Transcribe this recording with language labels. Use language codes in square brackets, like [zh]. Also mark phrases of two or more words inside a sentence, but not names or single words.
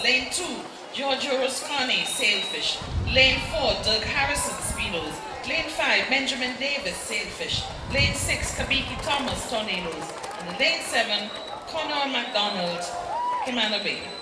[en] Lane 2, Giorgio Rosconi, Sailfish. Lane 4, Doug Harrison, Speedos. Lane 5, Benjamin Davis, Sailfish. Lane 6, Kabiki Thomas, Tornadoes. And in lane 7, Connor McDonald, Kimana Bay.